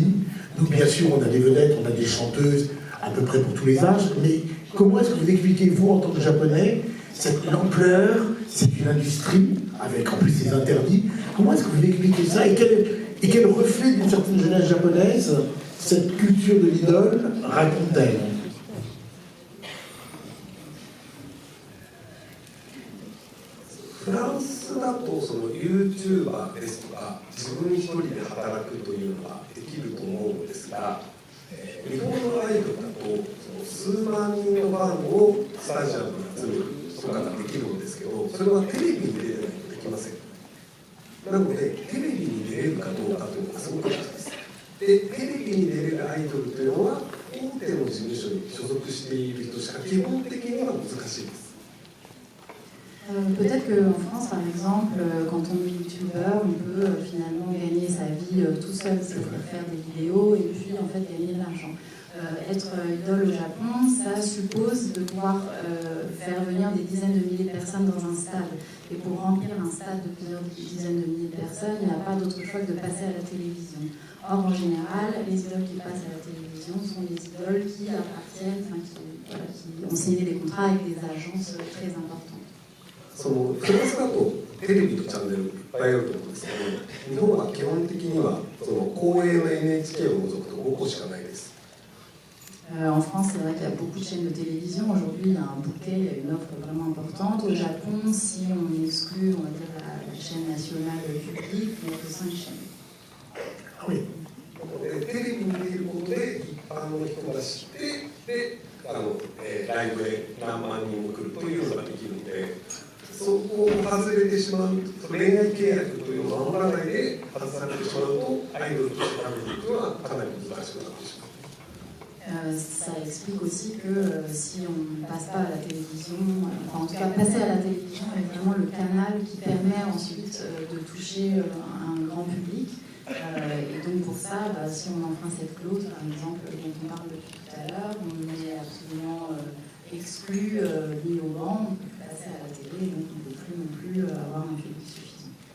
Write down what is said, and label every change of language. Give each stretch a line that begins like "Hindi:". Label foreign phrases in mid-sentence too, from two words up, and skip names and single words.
French: Nous, bien sûr, on a des vedettes, on a des chanteuses à peu près pour tous les âges, mais comment est-ce que vous expliquez, vous, en tant que japonais, cette ampleur? C'est une industrie, avec en plus des interdits. Comment est-ce que vous expliquez ça et quel reflet d'une certaine jeunesse japonaise cette culture de l'idole raconte-t-elle?
Japanese: フランスだとその YouTuber ですとか自分一人で働くというのはできると思うんですが、日本のアイドルだとその数万人のファンをスタジアムに集めるとかができるんですけど、それはテレビに出れないとできません。なのでテレビに出れるかどうかというのがすごく大事です。で、テレビに出れるアイドルというのは大手の事務所に所属している人しか基本的には難しいです。
French: Peut-être qu'en France, par exemple, quand on est youtubeur, on peut finalement gagner sa vie tout seul, c'est-à-dire faire des vidéos et puis en fait gagner de l'argent. Être idole au Japon, ça suppose de pouvoir faire venir des dizaines de milliers de personnes dans un stade. Et pour remplir un stade de plusieurs dizaines de milliers de personnes, il n'y a pas d'autre choix que de passer à la télévision. Or, en général, les idoles qui passent à la télévision sont des idoles qui appartiennent, qui ont signé des contrats avec des agences très importantes.
Japanese: そのフランスだとテレビのチャンネルいっぱぱいあると思うんですけど、日本は基本的にはその公営の NHK を除くと5個しかないです。
French: En France, c'est vrai qu'il y a beaucoup de chaînes de télévision. Aujourd'hui, il y a un bouquet, il y a une offre vraiment importante. Au Japon, si on exclut, on va dire, la chaîne nationale publique, il n'y a que 5 chaînes. Ah oui.
Japanese: テレビに出ることで一般の人が知ってでライブへ何万人も来るというのができるので、そこを外れてしまう、恋愛契約というのを守らないで外されてしまうと、アイドルとして食べていくのはかなり難しくなってしまう。
French: Ça explique aussi que si on ne passe pas à la télévision, enfin en tout cas passer à la télévision est vraiment le canal qui permet ensuite de toucher un grand public. Et donc pour ça, si on enfreint cette clause, par exemple, dont on parle depuis tout à l'heure, on est absolument exclu librement, on peut passer à la télé, donc on ne peut plus non plus avoir un public suffisant.